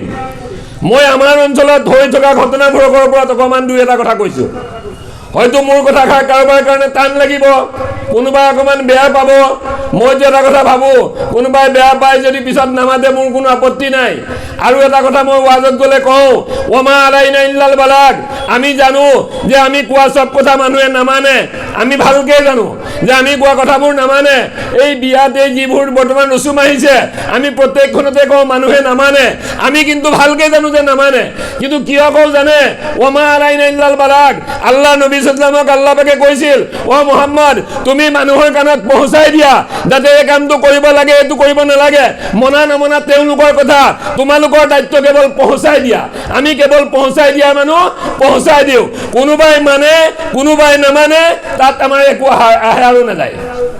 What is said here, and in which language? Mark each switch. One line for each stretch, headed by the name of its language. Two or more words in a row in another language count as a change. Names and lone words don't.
Assamese: মই আমাৰ অঞ্চলত হৈ থকা ঘটনাবোৰৰ ওপৰত অকণমান দুই এটা কথা কৈছো। হয়তো মোৰ কথা কাৰোবাৰ কাৰণে টান লাগিব, কোনোবাই অকণমান বেয়া পাব। মই যে এটা কথা ভাবো, কোনোবাই বেয়া পায় যদি পিছত নামাতে মোৰ কোনো আপত্তি নাই। আৰু এটা কথা মই ওয়াজত গ'লে কওঁ,
Arabic: وما علينا إلا البلاغ.
Assamese: আমি জানো যে আমি কোৱা সব কথা মানুহে নামানে, আমি ভালকে জানো যে আমি কোৱা কথাবোৰ নামানে। এই বিয়াতে যিবোৰ বৰ্তমান ৰচুম আহিছে, আমি প্ৰত্যেকখনতে কওঁ মানুহে নামানে, আমি কিন্তু ভালকে জানো যে নামানে। কিন্তু কিয় কওঁ জানে?
Arabic: وما علينا إلا البلاغ.
Assamese: আল্লাহ নবী সাল্লাল্লাহু আল্লাহ পাকে কৈছিল, ও মুহাম্মদ, তুমি মানুহৰ কাণত পहुঁচাই দিয়া যাতে এই কামটো কৰিব লাগে, এইটো কৰিব নালাগে। মনা নমনা তেওঁলোকৰ কথা, তোমালোকৰ দায়িত্ব কেৱল পहुঁচাই দিয়া। আমি কেৱল পहुঁচাই দিয়া মানুহ, পहुঁচাই দিওঁ। কোনোবাই মানে, কোনোবাই নামানে, তাত আমাৰ একো আহে আৰু নাযায়।